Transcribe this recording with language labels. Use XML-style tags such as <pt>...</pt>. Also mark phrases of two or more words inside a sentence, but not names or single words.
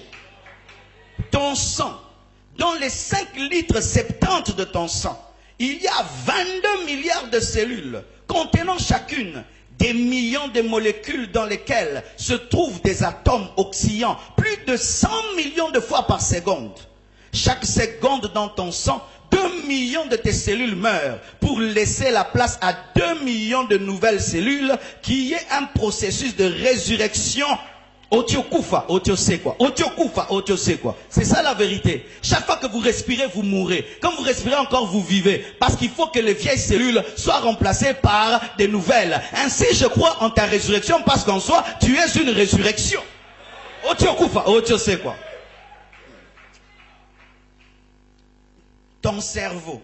<fr>Ton sang, dans les 5 litres 70 de ton sang, il y a 22 milliards de cellules contenant chacune des millions de molécules dans lesquelles se trouvent des atomes oscillant plus de 100 millions de fois par seconde. Chaque seconde dans ton sang, 2 millions de tes cellules meurent pour laisser la place à 2 millions de nouvelles cellules qui est un processus de résurrection.</fr> <ln>Otiokufa, otiosekwa. Otiokufa, otiosekwa.</ln> <fr>C'est ça la vérité. Chaque fois que vous respirez, vous mourrez. Quand vous respirez encore, vous vivez. Parce qu'il faut que les vieilles cellules soient remplacées par des nouvelles. Ainsi, je crois en ta résurrection parce qu'en soi, tu es une résurrection.</fr> <ln>Otiokufa, otiosekwa.</ln> <fr>Ton cerveau.</fr>